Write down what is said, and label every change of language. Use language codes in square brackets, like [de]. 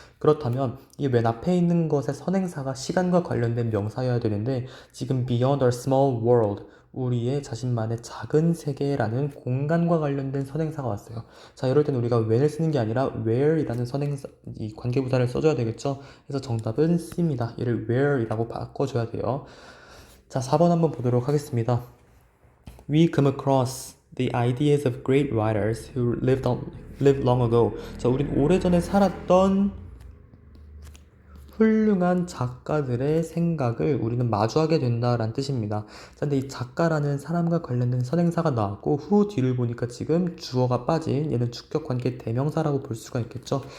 [ko] 그렇다면 이 when 앞에 있는 것의 선행사가 시간과 관련된 명사여야 되는데 지금 [en] beyond our small world, [ko] 우리의 자신만의 작은 세계라는 공간과 관련된 선행사가 왔어요. 자, 이럴 때는 우리가 when을 쓰는 게 아니라 where이라는 선행사, 이 관계부사를 써줘야 되겠죠? 그래서 정답은 C입니다. 얘를 where이라고 바꿔줘야 돼요. 자, 4번 한번 보도록 하겠습니다. [en] We come across the ideas of great writers who lived long ago. [ko] 자, 우린 오래전에 살았던 훌륭한 작가들의 생각을 우리는 마주하게 된다라는 뜻입니다. 자, 근데 이 작가라는 사람과 관련된 선행사가 나왔고 후 뒤를 보니까 지금 주어가 빠진 얘는 주격관계 대명사라고 볼 수가 있겠죠.